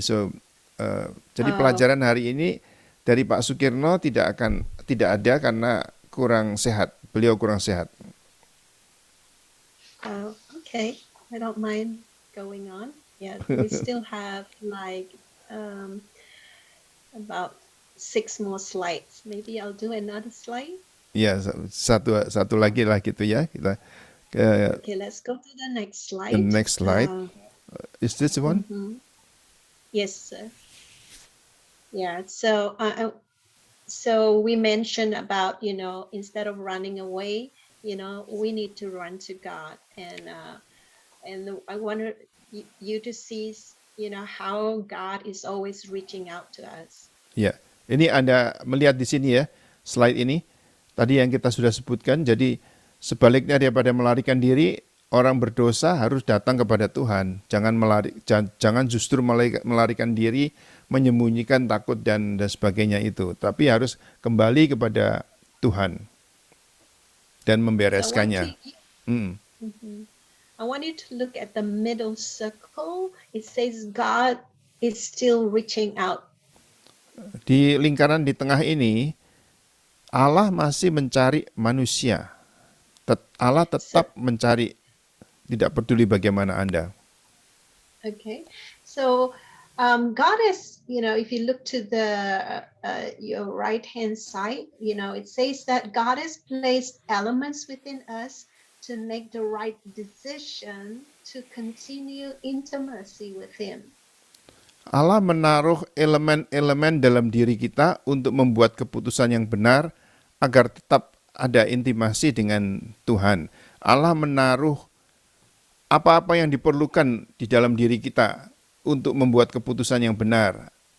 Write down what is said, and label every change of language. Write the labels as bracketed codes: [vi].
[id] So jadi pelajaran hari ini dari Pak Sukirno tidak ada karena kurang sehat. Beliau kurang sehat. [en] Okay, I don't mind going on. Yeah, we still have like about 6 more slides. Maybe I'll do another slide. [id] Ya, satu lagi lah gitu ya. Kita [en] Okay, let's go to the next slide. The next slide. Is this one? Yes, sir. Yeah, so so we mentioned about, instead of running away, we need to run to God, and I wanted you to see, how God is always reaching out to us. [id] Ya, ini Anda melihat di sini ya, slide ini tadi yang kita sudah sebutkan. Jadi sebaliknya daripada melarikan diri, orang berdosa harus datang kepada Tuhan. Jangan justru melarikan diri, menyembunyikan takut dan sebagainya itu. Tapi harus kembali kepada Tuhan dan membereskannya. [en] I want you to look at the middle circle. It says God is still reaching out. [id] Di lingkaran di tengah ini, Allah masih mencari manusia. Allah tetap mencari, tidak peduli bagaimana Anda. [en] Okay, so God is, if you look to your right hand side, it says that God has placed elements within us to make the right decision to continue intimacy with Him. [id] Allah menaruh elemen-elemen dalam diri kita untuk membuat keputusan yang benar agar tetap ada intimasi dengan Tuhan. Allah menaruh apa-apa yang diperlukan di dalam diri kita untuk membuat keputusan yang benar.